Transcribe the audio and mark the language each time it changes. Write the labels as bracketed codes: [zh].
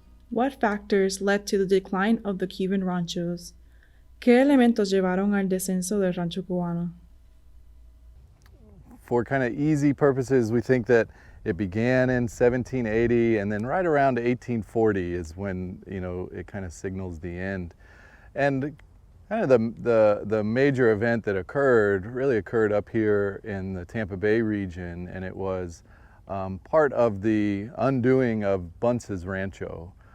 [en] What factors led to the decline of the Cuban ranchos? [es] ¿Qué elementos llevaron al descenso del rancho cubano? [en] For kind of easy purposes, we think that it began in 1780, and then right around 1840 is when, you know, it kind of signals the end. And Kind of the major event that really occurred up here in the Tampa Bay region, and it was part of the undoing of Bunce's Rancho.